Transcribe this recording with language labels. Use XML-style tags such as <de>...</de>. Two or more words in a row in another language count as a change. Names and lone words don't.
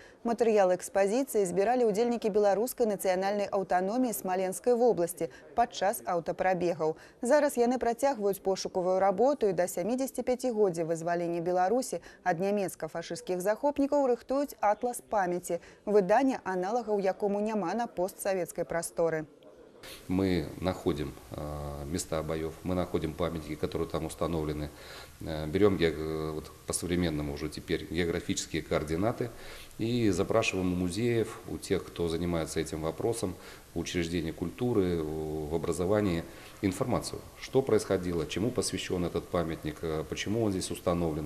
<be>Матэрыялы экспазіцыі збіралі ўдзельнікі беларускай нацыянальнай аўтаноміі Смаленскай вобласці падчас аўтапрабегаў. Зараз яны працягваюць пошукавую работу і да 75-годдзя вызвалення Беларусі ад нямецка-фашысцкіх захопнікаў рыхтуюць атлас памяці, выданне, аналагаў якому няма на</be> <ru>постсоветской просторы. Мы находим места боев, мы находим памятники, которые там установлены, берем по-современному уже теперь географические координаты и запрашиваем у музеев, у тех, кто занимается этим вопросом, в учреждении культуры, в образовании информацию, что происходило, чему посвящен этот памятник, почему он здесь установлен.</ru>